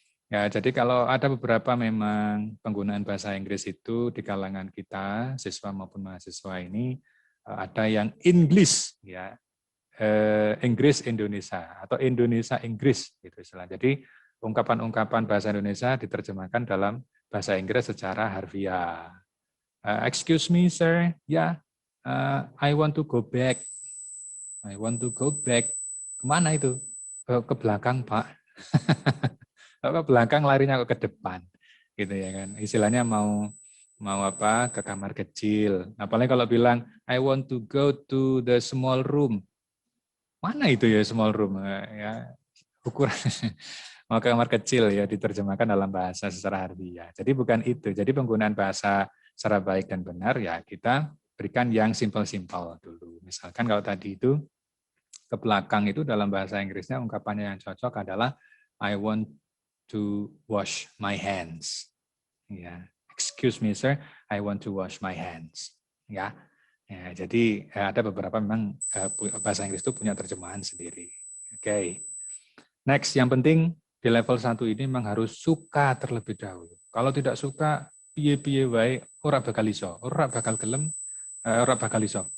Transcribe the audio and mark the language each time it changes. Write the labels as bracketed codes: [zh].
[id] Ya, jadi kalau ada beberapa memang penggunaan bahasa Inggris itu di kalangan kita, siswa maupun mahasiswa ini, ada yang English, ya, Inggris Indonesia atau Indonesia Inggris, gitu istilah. Jadi ungkapan-ungkapan bahasa Indonesia diterjemahkan dalam bahasa Inggris secara harfiah. [en] Excuse me, sir, ya, I want to go back. I want to go back. [id] Kemana itu? Ke belakang, Pak. Ke belakang larinya kok ke depan, gitu ya kan. Istilahnya mau ke kamar kecil. Apalagi kalau bilang [en] I want to go to the small room. [id] Mana itu ya small room? Ya ukuran mau ke kamar kecil ya diterjemahkan dalam bahasa secara harfiah. Jadi bukan itu. Jadi penggunaan bahasa secara baik dan benar ya kita berikan yang simpel-simpel dulu. Misalkan kalau tadi itu ke belakang itu dalam bahasa Inggrisnya ungkapannya yang cocok adalah [en] I want to wash my hands. Ya, excuse me sir, I want to wash my hands. [id] Ya, jadi ada beberapa memang bahasa Inggris itu punya terjemahan sendiri. Oke. Next, yang penting di level 1 ini memang harus suka terlebih dahulu. Kalau tidak suka, [jv] piye-piye wae ora bakal iso, ora bakal gelem, ora bakal iso.